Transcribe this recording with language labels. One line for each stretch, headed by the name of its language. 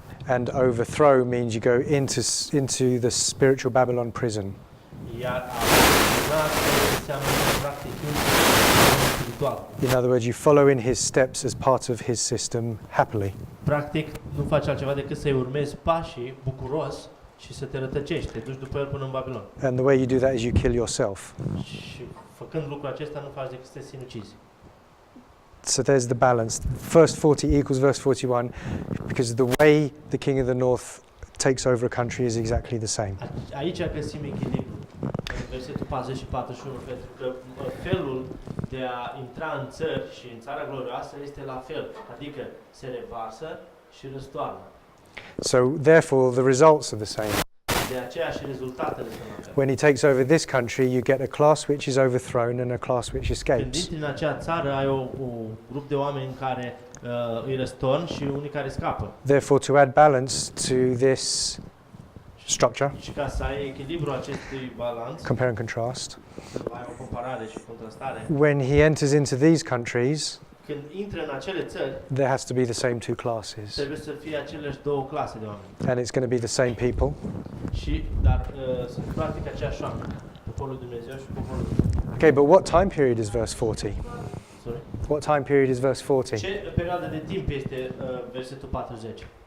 English: And overthrow means you go into the spiritual Babylon prison.
Romanian: Iar a înseamnă practic spiritual.
English: In other words, you follow in his steps as part of his system happily.
Romanian: Practic, nu faci altceva decât să-i urmezi pașii bucuros și să te rătăcești, te duci după el până în Babilon.
English: And the way you do that is you kill yourself.
Romanian: Și făcând lucrul acesta nu faci decât să te sinucizi.
English: So there's the balance. Verse 40 equals verse 41 because the way the king of the north takes over a country is exactly the same.
Romanian: Aici găsim echilibru. În versetul 40 și 41, pentru că felul de a intra în țări și în țara glorioasă este la fel, adică se revarsă și răstoarnă.
English: So therefore the results are the same.
Romanian: De aceea și rezultatele sunt la fel.
English: When he takes over this country, you get a class which is overthrown and a class which
Romanian: Când
English: escapes.
Romanian: intri în acea țară, ai un grup de oameni care îi răstorn și unii care scapă.
English: Therefore, to add balance to this structure,
Romanian: Și ca să ai echilibru acestui balanț,
English: compare and contrast,
Romanian: să ai o comparare și contrastare,
English: when he enters into these countries,
Romanian: când intră în acele țări,
English: there has to be the same two classes.
Romanian: trebuie să fie aceleași două clase de oameni.
English: And it's going to be the same people.
Romanian: Dar sunt practic aceeași oameni, poporul lui Dumnezeu și poporul lui.
English: Okay, but what time period is verse 40? Sorry? What time period is verse 40?
Romanian: Ce perioadă de timp este versetul 40?